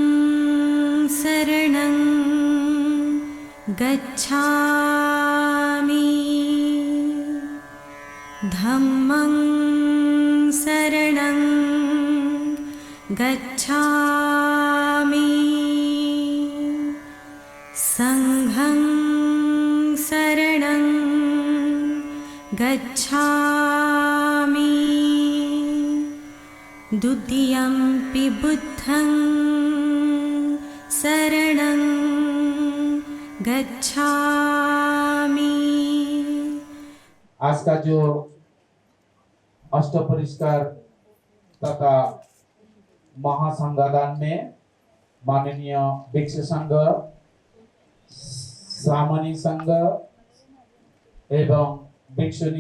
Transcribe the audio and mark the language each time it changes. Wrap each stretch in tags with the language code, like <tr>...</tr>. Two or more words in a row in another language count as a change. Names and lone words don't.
<pi>शरणं गच्छामि धम्मं शरणं गच्छामि संघं शरणं गच्छामि द्वितीयंपि बुद्धं शरणं गच्छामि।</pi> <hi>आज का जो अष्टपरिष्कार तथा महासंगादान में माननीय भिक्षु संघ, सामनी संघ एवं भिक्षुनी</hi>